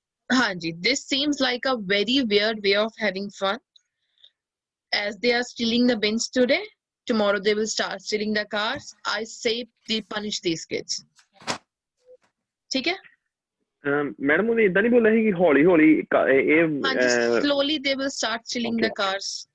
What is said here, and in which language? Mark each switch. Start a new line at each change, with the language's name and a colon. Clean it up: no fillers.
English: Hanji, this seems like a very weird way of having fun. As they are stealing the bins today, tomorrow they will start stealing the cars. I say they punish these kids.
Hindi: ठीक है?
Punjabi: Madam ਉਹਨੇ ਇਦਾਂ ਨਹੀਂ ਬੋਲਿਆ ਸੀ ਕਿ ਹੌਲੀ ਹੌਲੀ ਇਹ
English: Hanji, slowly they will start stealing the cars.